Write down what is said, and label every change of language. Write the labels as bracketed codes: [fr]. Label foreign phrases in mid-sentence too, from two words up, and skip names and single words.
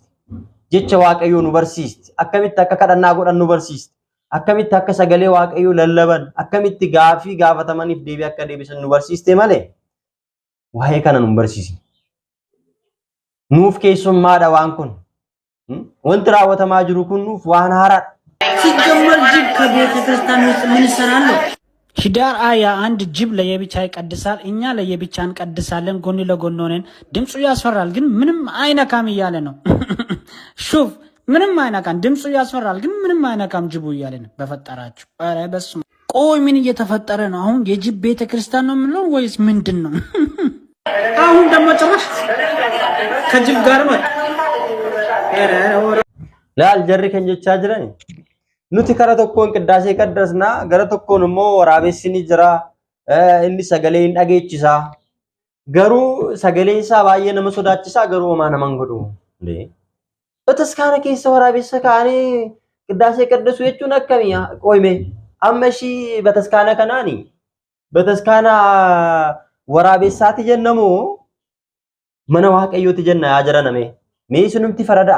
[om] Jecha waaqayyoo nu barsiiste. Akkamitti akka kadhannaa godhan nu barsiiste. Akkamitti akka sagalee waaqayyoo lallaban akkamitti gaafii gaafatamaniif deebii akka deebisan nu barsiiste malee waa'ee kana nun barsiisne. Nuuf keessummaadha waan kun. Wanti raawwatamaa jiru kun nuuf waan haaraadha. [am] ሲጀመር ጅብ ከቤተ ክርስቲያን ውስጥ ምን ይሰራል? ሂዳር 21 ጅብ ለየብቻ ይቀድሳል፣ እኛ ለየብቻ እንቀድሳለን። ጎን ለጎን ሆነን ድምፁ ያስፈራል ግን ምንም አይነካም እያለ ነው። ሹፍ ምንም አይነካም፣ ድምፁ ያስፈራል ግን ምንም አይነካም ጅቡ እያለ ነው። በፈጠራችሁ ኧረ በስመ አብ። ቆይ ምን እየተፈጠረ ነው አሁን? የጅብ ቤተ ክርስቲያን ነው የምንለው ወይስ ምንድን ነው? አሁን ደግሞ ጭራሽ ከጅብ ጋር መጣ። [om] laal jarri kan jechaa jiran nuti kara tokkoon qiddaasee qaddasnaa gara tokkoon immoo waraabessi ni jira inni sagalee hin dhageechisa garuu sagalee isaa baay'ee nama sodaachisaa garuu homaa nama hin godhu. Bataskaana keessa waraabessa kaanii qiddaasee qaddasu jechuun akkamii qoyme amma ishii bataskaana kanaani bataskaana waraabessaati jennamoo mana waaqayyooti jenna yaa jaraname mee isinumti faradaa.